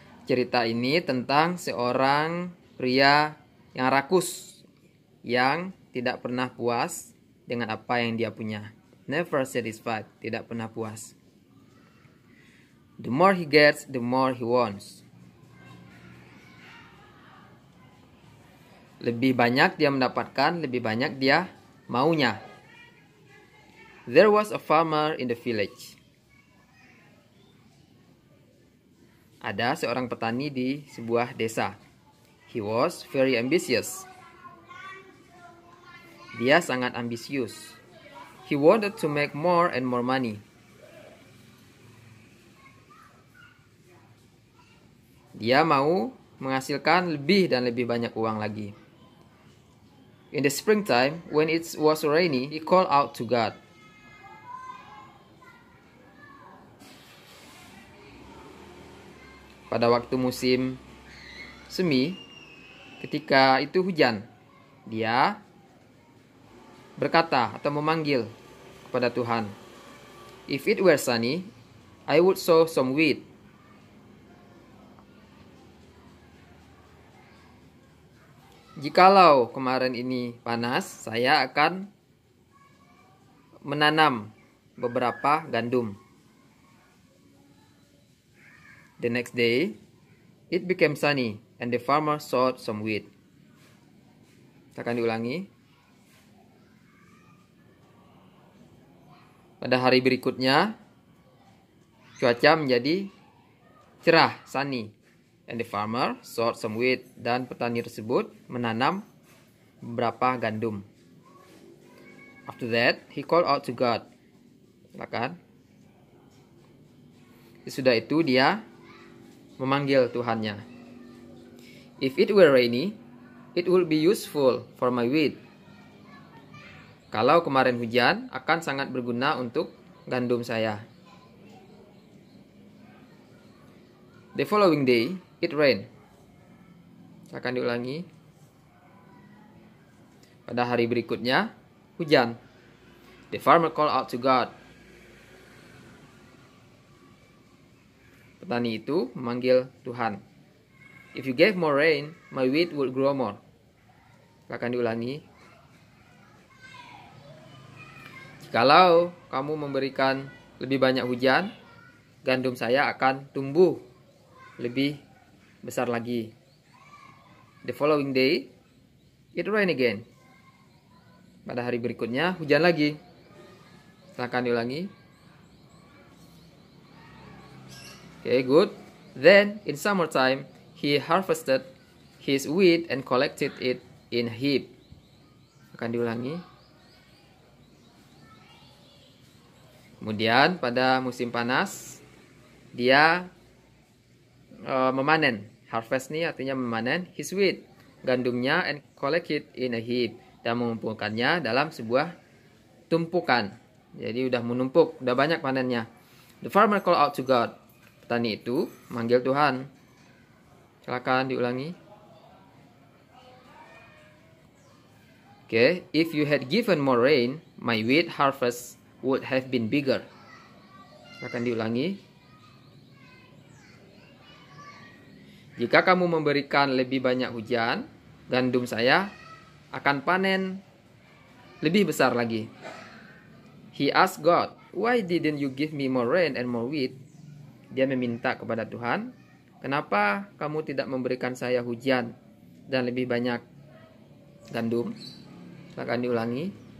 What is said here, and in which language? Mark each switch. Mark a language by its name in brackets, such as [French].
[Indonesian] Cerita ini tentang seorang pria yang rakus yang tidak pernah puas dengan apa yang dia punya. [English] Never satisfied, [Indonesian] tidak pernah puas. [English] The more he gets, the more he wants. [Indonesian] Lebih banyak dia mendapatkan, lebih banyak dia maunya. [English] There was a farmer in the village. [Indonesian] Ada seorang petani di sebuah desa. [English] He was very ambitious. [Indonesian] Dia sangat ambisius. [English] He wanted to make more and more money. [Indonesian] Dia mau menghasilkan lebih dan lebih banyak uang lagi. [English] In the springtime, when it was rainy, he called out to God. [Indonesian] Pada waktu musim semi, ketika itu hujan, dia berkata atau memanggil kepada Tuhan. [English] If it were sunny, I would sow some wheat. [Indonesian] Jikalau kemarin ini panas, saya akan menanam beberapa gandum. [English] The next day, it became sunny and the farmer sowed some wheat. [Indonesian] Kita akan diulangi. Pada hari berikutnya, cuaca menjadi cerah, sunny. [English] And the farmer sowed some wheat. [Indonesian] Dan petani tersebut menanam beberapa gandum. [English] After that, he called out to God. [Indonesian] Silakan. Sesudah itu dia memanggil Tuhannya. [English] If it were rainy, it would be useful for my wheat. [Indonesian] Kalau kemarin hujan, akan sangat berguna untuk gandum saya. [English] The following day, it rained. [Indonesian] Akan diulangi. Pada hari berikutnya, hujan. [English] The farmer called out to God. [Indonesian] Petani itu memanggil Tuhan. [English] If you gave more rain, my wheat would grow more. [Indonesian] Akan diulangi. Jikalau kamu memberikan lebih banyak hujan, gandum saya akan tumbuh lebih besar lagi. [English] The following day, it rained again. [Indonesian] Pada hari berikutnya, hujan lagi. Silakan diulangi. [English] Okay, good. Then, in summertime, he harvested his wheat and collected it in a heap. [Indonesian] Akan diulangi. Kemudian, pada musim panas, dia memanen. [English] Harvest [Indonesian] ini artinya memanen [English] his wheat, [Indonesian] gandumnya, [English] and collect it in a heap. [Indonesian] Dan mengumpulkannya dalam sebuah tumpukan. Jadi udah menumpuk, udah banyak panennya. [English] The farmer called out to God. [Indonesian] Petani itu manggil Tuhan. Silakan diulangi. [English] Okay, if you had given more rain, my wheat harvest would have been bigger. [Indonesian] Silakan diulangi. Jika kamu memberikan lebih banyak hujan, gandum saya akan panen lebih besar lagi. [English] He asked God, why didn't you give me more rain and more wheat? [Indonesian] Dia meminta kepada Tuhan, kenapa kamu tidak memberikan saya hujan dan lebih banyak gandum? Silakan diulangi.